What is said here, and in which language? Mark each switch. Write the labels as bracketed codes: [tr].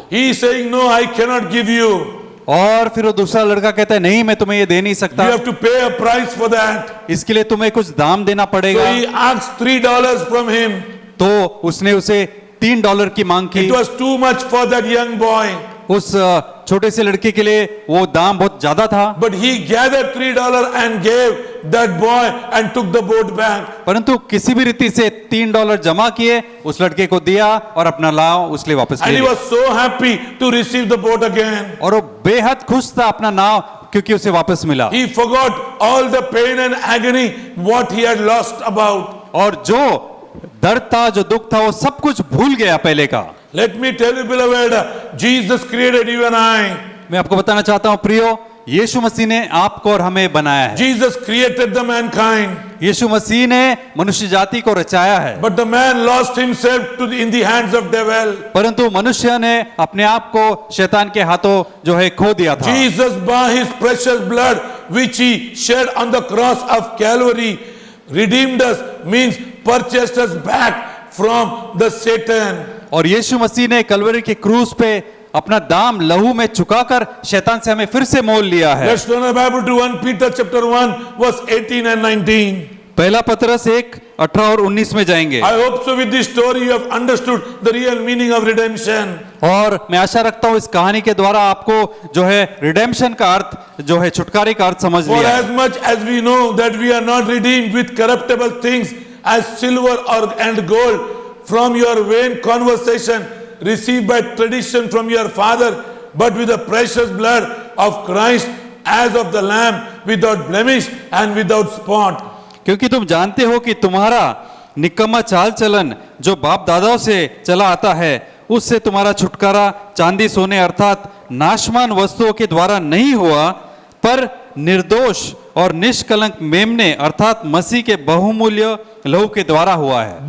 [en] He is saying, no, I cannot give you. [hi] और फिर वो दूसरा लड़का कहता है नहीं मैं तुम्हें ये दे नहीं सकता, [en] You have to pay a price for that. [hi] इसके लिए तुम्हें कुछ दाम देना [en] So [hi] पड़ेगा। [en] he asked $3 from him. [hi] तो उसने उसे $3 की मांग की। [en] It was too much for that young boy. [hi] उस छोटे से लड़के के लिए वो दाम बहुत ज्यादा था, [en] But he gathered $3 and gave that boy and took the boat back. [hi] परंतु किसी भी रीति से $3 जमा किए, उस लड़के को दिया और अपना नाव उसके लिए वापस ले [en] And he [hi] लिया। [en] was so happy to receive the boat again. [hi] और वो बेहद खुश था अपना नाव क्योंकि उसे वापस मिला। [en] He forgot all the pain and agony what he had lost about. [hi] और जो दर्द था, जो दुख था, वो सब कुछ भूल गया पहले का। [en] Let me tell you, beloved, Jesus created you and I. [hi] मैं आपको बताना चाहता हूं प्रियो, यीशु मसीह ने आपको और हमें बनाया है। [en] Jesus created the mankind. [hi] यीशु मसीह ने मनुष्य जाति को रचाया है, [en] But the man lost himself in the hands of devil. [hi] परंतु मनुष्य ने अपने आप को शैतान के हाथों जो है खो दिया था। [en] Jesus, by his precious blood, which he shed on the cross of Calvary, redeemed us, means purchased us back from the Satan. [hi] और यीशु मसीह ने कलवरी के क्रूस पे अपना दाम लहू में चुकाकर शैतान से हमें फिर से मोल लिया है। [en] Let's turn our Bible to 1 Peter chapter 1 verse 18 and 19. [hi] पहला पत्रस 1:18 और 19 में जाएंगे। [en] I hope so with this story you have understood the real meaning of redemption. [hi] और मैं आशा रखता हूं इस कहानी के द्वारा आपको जो है रिडेम्पशन का अर्थ, जो है छुटकारे का अर्थ समझ [en] For [hi] लिया है। [en] as much as we know that we are not redeemed with corruptible things as silver and gold from your vain conversation received by tradition from your father, but with the precious blood of Christ as of the Lamb, without blemish and without spot. [hi] क्योंकि तुम जानते हो कि तुम्हारा निकम्मा चाल चलन जो बाप दादाओं से चला आता है, उससे तुम्हारा छुटकारा चांदी सोने अर्थात नाशमान वस्तुओं के द्वारा नहीं हुआ, पर निर्दोष और निष्कलंक मेमने अर्थात मसीह के बहुमूल्य लहू के द्वारा हुआ है।